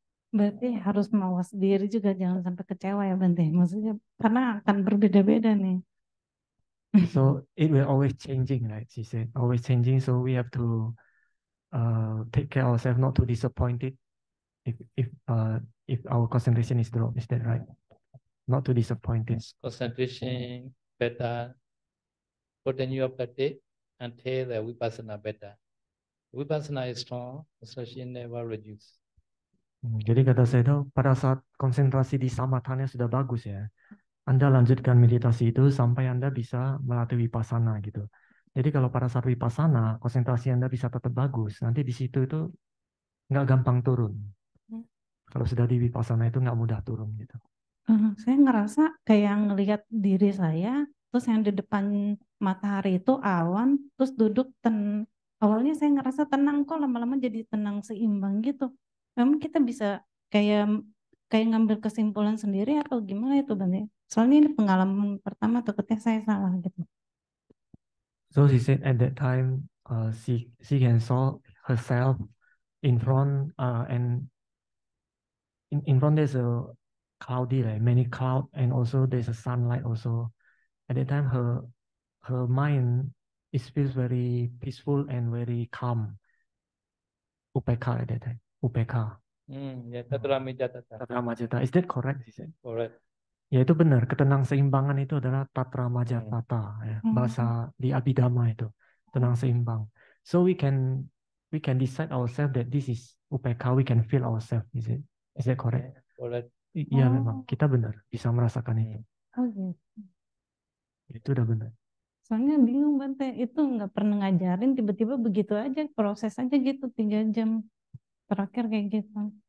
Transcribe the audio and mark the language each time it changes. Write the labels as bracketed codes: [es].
[id] Berarti harus mawas diri juga, jangan sampai kecewa ya Bante. Maksudnya karena akan berbeda-beda nih. [en] So it will always changing, right? She said, always changing. So we have to take care ourselves, not too disappointed if our concentration is dropped. Is that right? Not too disappointed. Concentration better continue practice until the vipassana better. Vipassana is strong, association never reduce. [id] Jadi kata saya itu pada saat konsentrasi di samatanya sudah bagus ya, Anda lanjutkan meditasi itu sampai Anda bisa melatih vipassana gitu. Jadi kalau pada saat vipassana konsentrasi Anda bisa tetap bagus, nanti di situ itu nggak gampang turun. Kalau sudah di vipassana itu nggak mudah turun gitu. Saya ngerasa kayak ngelihat diri saya, terus yang di depan matahari itu awan, terus duduk awalnya saya ngerasa tenang kok, lama-lama jadi tenang seimbang gitu. Memang kita bisa kayak kayak ngambil kesimpulan sendiri atau gimana itu Bang? Soalnya ini pengalaman pertama takutnya saya salah gitu. [en] So she said at that time she can saw herself in front and in front there's a cloudy, like many cloud, and also there's a sunlight also. At that time her mind feels very peaceful and very calm. Upeka at that time. Upeka. Yeah, Tatramajatata. Tatramajata. Is that correct? She said. Correct. [id] Ya itu benar. Ketenangseimbangan itu adalah Tatramajatata. Ya. Bahasa di Abhidhamma itu. Tenang seimbang. [en] So we can decide ourselves that this is upeka. We can feel ourselves. Is that correct? Correct. [id] Iya memang. Kita benar. Bisa merasakan itu. Oh gitu. Itu udah benar. Soalnya bingung Bante, itu nggak pernah ngajarin, tiba-tiba begitu aja, proses aja gitu, 3 jam terakhir kayak gitu.